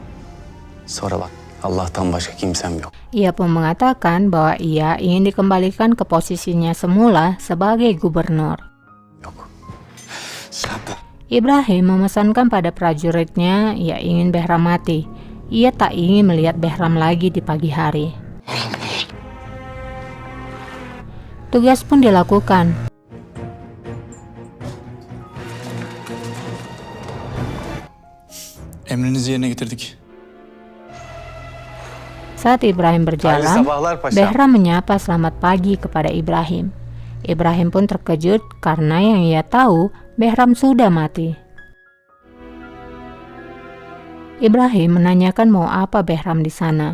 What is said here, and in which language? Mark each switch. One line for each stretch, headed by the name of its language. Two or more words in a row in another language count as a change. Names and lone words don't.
Indonesian: Ia pun mengatakan bahwa ia ingin dikembalikan ke posisinya semula sebagai gubernur. Ibrahim memesankan pada prajuritnya ia ingin Behram mati. Ia tak ingin melihat Behram lagi di pagi hari. Tugas pun dilakukan.
Turkish: Emrinizi yerine getirdik.
Indonesian: Saat Ibrahim berjalan, Behram menyapa selamat pagi kepada Ibrahim. Ibrahim pun terkejut karena yang ia tahu Behram sudah mati. Ibrahim menanyakan mau apa Behram di sana.